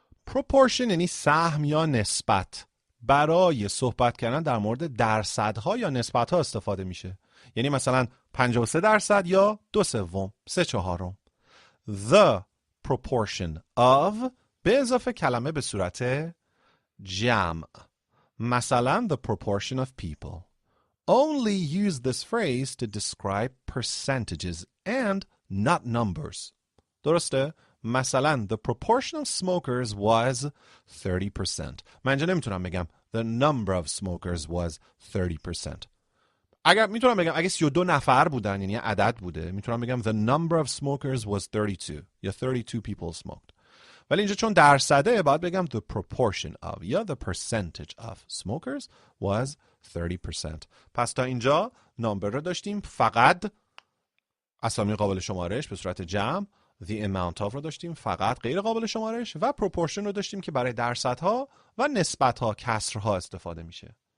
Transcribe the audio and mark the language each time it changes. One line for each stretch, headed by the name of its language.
Persian: proportion یعنی سهم یا نسبت. برای صحبت کردن در مورد درصدها یا نسبتها استفاده میشه. یعنی مثلا 53% یا 2/3 3/4.
English: The proportion of
Persian: به اضافه کلمه به صورت جمع.
English: مثلا the proportion of people. Only use this phrase to describe percentages and not numbers.
Persian: درسته؟ مثلا
English: the proportion of smokers was 30%.
Persian: من اینجا نمیتونم بگم
English: the number of smokers was 30%.
Persian: اگر میتونم بگم اگه 32 نفر بودن یعنی عدد بوده، میتونم بگم
English: the number of smokers was 32
Persian: یا
English: 32 people smoked.
Persian: ولی اینجا چون درصده باید بگم
English: the proportion of
Persian: یا
English: the percentage of smokers was 30%.
Persian: پس تا اینجا نامبر رو داشتیم فقط اسامی قابل شمارش به صورت جمع.
English: the amount of
Persian: رو داشتیم فقط غیر قابل شمارش و proportion رو داشتیم که برای درصدها و نسبتها کسرها استفاده میشه.